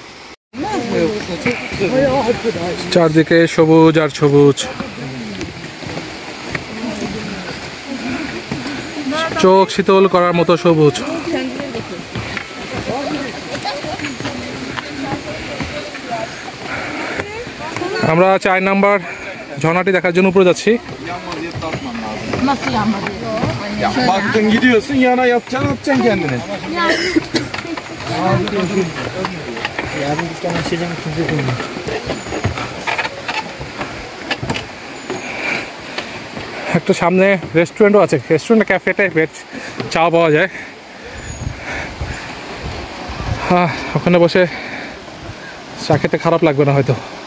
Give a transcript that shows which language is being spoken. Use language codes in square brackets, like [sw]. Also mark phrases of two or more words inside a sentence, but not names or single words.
[bn] চারদিকে সবুজ আর সবুজ, চোখ শীতল করার মতো সবুজ। আমরা 4 নাম্বার ঝর্ণাটি দেখার জন্য উপরে যাচ্ছি। [tr] Nasıl yanmadı? Ya baktın gidiyorsun yana atacaksın kendini. Yarın dükkan açacağım, kimse bulmuyor. [bn] একটা সামনে রেস্টুরেন্টও আছে, রেস্টুরেন্ট ক্যাফে টাইপের, চা পাওয়া যায়। ওখানে বসে চা খেতে খারাপ লাগবে না হয়তো।